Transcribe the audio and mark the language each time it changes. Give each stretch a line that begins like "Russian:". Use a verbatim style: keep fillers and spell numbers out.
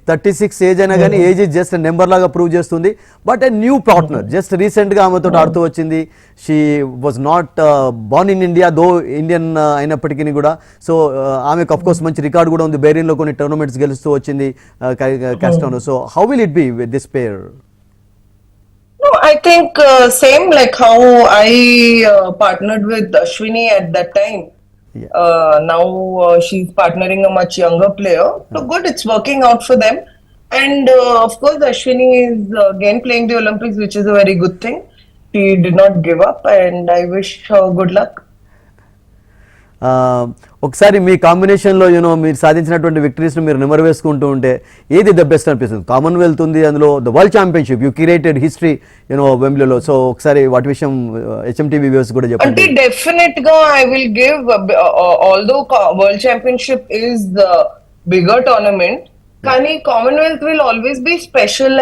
Telugu: Thirty six age అయినా కానీ
English: age is just number
Telugu: లాగా ప్రూవ్ చేస్తుంది. But a new partner just రీసెంట్గా ఆమెతో ఆడుతూ వచ్చింది.
English: she was not born in India though Indian
Telugu: అయినప్పటికీ కూడా. సో ఆమెకు అఫ్ కోర్స్ మంచి రికార్డు కూడా ఉంది, బెరీన్లో కొన్ని టోర్నమెంట్స్ గెలుస్తూ వచ్చింది కష్టంలో.
English: So how will it be with this pair? No, I think uh, same like how I uh, partnered with Ashwini at that time. Yeah Uh, now uh, she's partnering a much younger player. So good, it's working out for them. And uh, of course, Ashwini is uh, again playing the Olympics, which is a very good thing. She did not give up, and I wish her good luck.
Telugu: ఆ, ఒకసారి మీ కాంబినేషన్లో you know మీరు సాధించినటువంటి విక్టరీస్ను మీరు నెమరు వేసుకుంటూ ఉంటే ఏది ద బెస్ట్ అనిపిస్తుంది? కామన్వెల్త్ ఉంది, అందులో the world championship
English: you created history
Telugu: you know వెంబ్లీలో. సో ఒకసారి వాటి విషయం హెచ్ఎంటీవీ వ్యూస్ కూడా అంటే చెప్పండి.
English: Definite గా I will give, although world championship is the bigger tournament, కానీ Commonwealth will always be special.